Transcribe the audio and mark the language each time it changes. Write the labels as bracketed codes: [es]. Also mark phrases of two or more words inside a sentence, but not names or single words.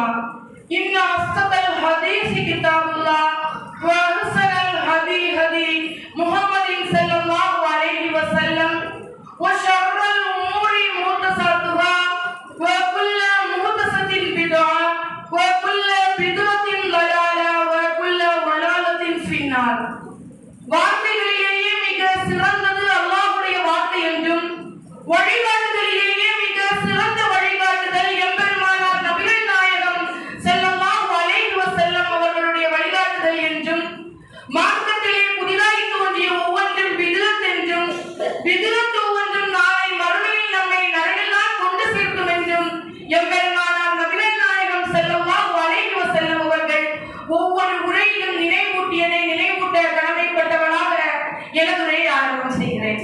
[ar] إن أصدق الحديث كتاب الله وأحسن الهدي هدي محمد صلى الله عليه وسلم وشر الأمور محدثاتها وكل محدثة بدعة وكل بدعة ضلالة وكل ضلالة في النار. [ta] வார்த்தைகளிலேயே மிக சிறந்தது அல்லாஹ்வுடைய வார்த்தை என்றும் வழிகாட்டுதலிலேயே மிக சிறந்த வழிகாட்டுதல் எம்பெருமானார் நபிகள் நாயகம் [ar] صلى الله عليه وسلم [ta] அவர்களுடைய வழிகாட்டுதல் என்றும் மார்க்கத்திலே புதிதாய் தோன்றிய ஒவ்வொன்றும் பிதுஅத் என்றும் பிதுஅத் ஒவ்வொன்றும் நாளை மறுமையில் நம்மை நரகத்தில் கொண்டு சேர்க்கும் என்றும் எம்பெருமானார் நபிகள் நாயகம் [ar] صلى الله عليه وسلم [ta] அவர்கள் ஒவ்வொரு உரையிலும் நினைவூட்டியதை நினைவூட்ட கடமைப்பட்டவனாக எனது உரையை ஆரம்பம் செய்கிறேன்.